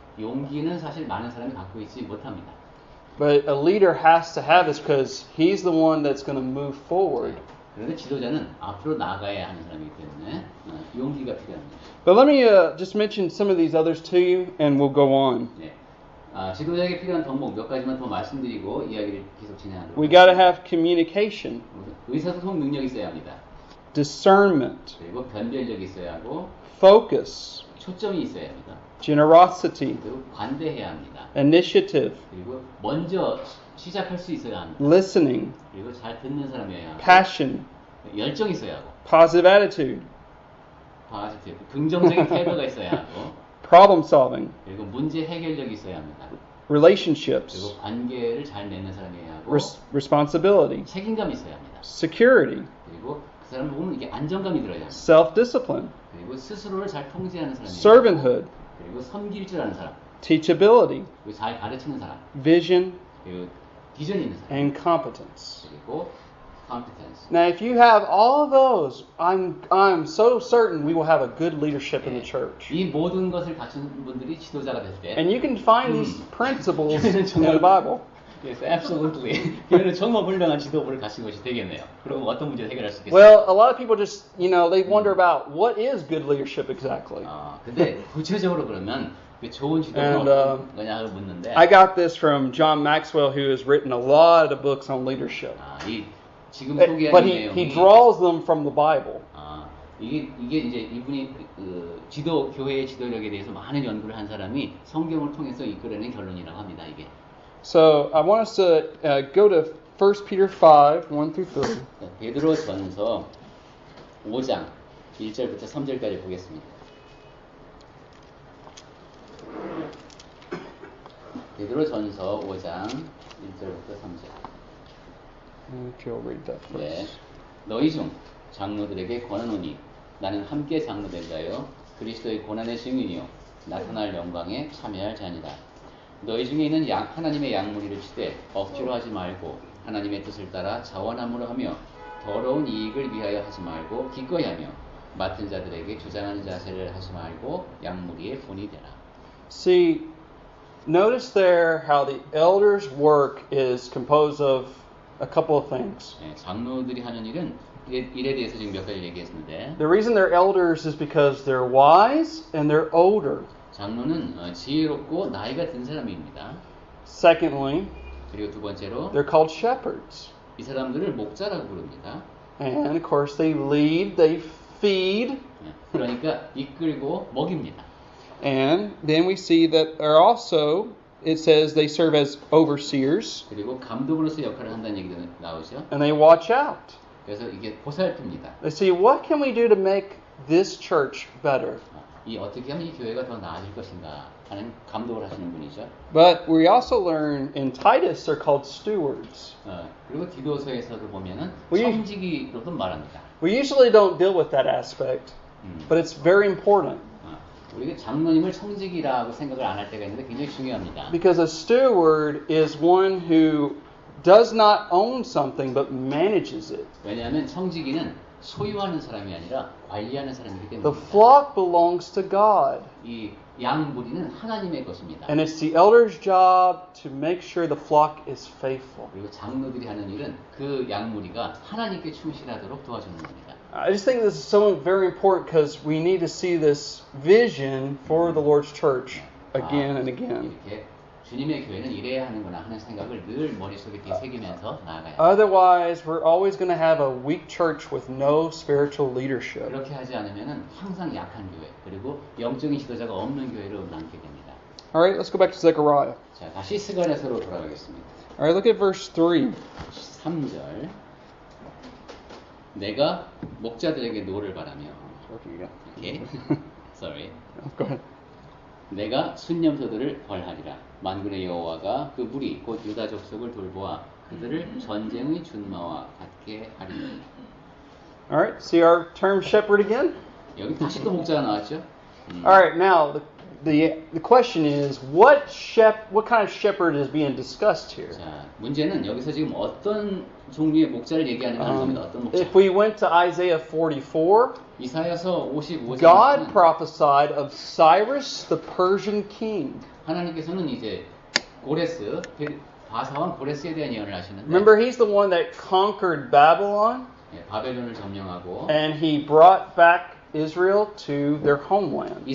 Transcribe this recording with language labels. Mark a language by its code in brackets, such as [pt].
[ko] 용기는 사실 많은 사람이 갖고 있지 못합니다. [en] But a leader has to have this because he's the one that's going to move forward. [ko] 그런데 지도자는 앞으로 나가야 하는 사람이기 때문에 용기가 필요합니다. [en] But let me just mention some of these others to you, and we'll go on. [ko] 네. 지도자에게 필요한 덕목 몇 가지만 더 말씀드리고 이야기를 계속 진행하도록 [en] We got to have communication, [ko] 의사소통 능력이 있어야 합니다. [en] discernment, [ko] 그리고 변별력이 있어야 하고 [en] focus, [ko] 초점이 있어야 합니다. [en] generosity, [ko] 그리고 관대해야 합니다. [en] initiative, [ko] 그리고 먼저 시작할 수 있어야 합니다. [en] listening, [ko] 그리고 잘 듣는 사람이어야 하고 [en] passion, [ko] 열정이 있어야 하고 [en] positive attitude, [ko] 긍정적인 태도가 있어야 하고 [en] problem solving, [ko] 그리고 문제 해결력이 있어야 합니다. [en] relationships, [ko] 그리고 관계를 잘 맺는 사람이어야 하고 [en] responsibility, [ko] 책임감이 있어야 합니다. [en] security, [ko] 그리고 그 사람을 보면 이게 안정감이 들어야 합니다. [en] self-discipline, [ko] 그리고 스스로를 잘 통제하는 사람이에요. [en] servanthood, [ko] 그리고 섬길 줄 아는 사람. [en] teachability, [ko] 그리고 잘 가르치는 사람. [en] vision, [ko] 그리고 비전이 있는 사람. [en] and competence. [ko] 그리고 competence. [en] Now, if you have all of those, I'm so certain we will have a good leadership in the church. [ko] 이 모든 것을 갖춘 분들이 지도자가 될 때. [en] And you can find these principles in the Bible. Yes, absolutely. [ko] 교회는 정말 훌륭한 지도부를 가진 것이 되겠네요. 그럼 어떤 문제를 해결할 수 있겠어요? [en] Well, a lot of people just, they wonder about what is good leadership exactly. [ko] 근데 구체적으로 그러면 그 좋은 지도부는 어떤 거냐고 묻는데. [en] I got this from John Maxwell, who has written a lot of books on leadership. [ko] 이 지금 소개하는 [en] But [ko] 내용이. [en] he draws them from the Bible. [ko] 이게 이제 이분이 교회의 지도력에 대해서 많은 연구를 한 사람이 성경을 통해서 이끌어낸 결론이라고 합니다. 이게. [en] So I want us to go to 1 Peter 5, 1 through 3. [ko] 베드로전서 5장 1절부터 3절까지 보겠습니다. 베드로전서 5장 1절부터 3절. [en] If you'll read that first. [ko] 네. 너희 중 장로들에게 권하노니 나는 함께 장로된 자여 그리스도의 고난의 증인이요 나타날 영광에 참여할 자니라. 너희 중에 있는 하나님의 양무리를 치되 억지로 하지 말고 하나님의 뜻을 따라 자원함으로 하며 더러운 이익을 위하여 하지 말고 기꺼이 하며 맡은 자들에게 주장하는 자세를 하지 말고 양무리의 본이 되라. [en] See, notice there how the elders' work is composed of a couple of things. [ko] 네, 장로들이 하는 일에 대해서 지금 몇 가지 얘기했는데 [en] The reason they're elders is because they're wise and they're older. [ko] 장로는 지혜롭고 나이가 든 사람입니다. [en] Secondly, [ko] 그리고 두 번째로 [en] they're called shepherds. [ko] 이 사람들을 목자라고 부릅니다. [en] And of course they lead, they feed. [ko] 그러니까 이끌고 먹입니다. [en] And then we see that are also, it says they serve as overseers. [ko] 그리고 감독으로서 역할을 한다는 얘기도 나오죠. [en] And they watch out. [ko] 그래서 이게 보살핍니다. [en] They see, what can we do to make this church better? [ko] 이 어떻게 하면 이 교회가 더 나아질 것인가 하는 감독을 하시는 분이죠. [en] But we also learn in Titus they're called stewards. [ko] 그리고 디도서에서도 보면은 [en] We- [ko] 청지기로도 말합니다. [en] We usually don't deal with that aspect, but it's very important. [ko] 우리가 장로님을 청지기라고 생각을 안 할 때가 있는데 굉장히 중요합니다. [en] Because a steward is one who does not own something but manages it. [ko] 왜냐하면 청지기는 소유하는 사람이 아니라 관리하는 사람이기 [en] The [ko] 때문에 [en] flock belongs to God. [ko] 이 양무리는 하나님의 것입니다. [en] And it's the elder's job to make sure the flock is faithful. [ko] 그리고 장로들이 하는 일은 그 양무리가 하나님께 충실하도록 도와주는 겁니다. [en] I just think this is so very important because we need to see this vision for the Lord's church again and again. [ko] 이렇게 주님의 교회는 이래야 하는구나 하는 생각을 늘 머릿속에 되새기면서 나아가야 합니다. [en] Otherwise, we're always going to have a weak church with no spiritual leadership. [ko] 그렇게 하지 않으면 항상 약한 교회 그리고 영적인 지도자가 없는 교회로 남게 됩니다. [en] All right, let's go back to Zechariah. [ko] 자, 다시 스가랴서로 돌아가겠습니다. [en] All right, look at verse 3. [ko] 3절 내가 목자들에게 노를 바라며 오케이. [en] Sorry. Go ahead. [ko] 내가 순념소들을 벌하리라. 만군의 여호와가 그 무리 곧 유다 족속을 돌보아 그들을 전쟁의 준마와 같게 하리니. [en] All right, see our term shepherd again? [ko] 여기 다시 또 목자가 나왔죠? [en] All right, now the question is what kind of shepherd is being discussed here? [ko] 자, 문제는 여기서 지금 어떤 종류의 목자를 얘기하는가 하는 겁니다. 어떤 목자? [en] If we went to Isaiah 44, [ko] 이사야서 55장 [en] God prophesied of Cyrus the Persian king. [ko] 하나님께서는 이제 고레스 바사왕 고레스에 대한 예언을 하시는데 [en] Remember, he's the one that conquered Babylon [ko] 바벨론을 점령하고 [en] and he brought back Israel to their homeland.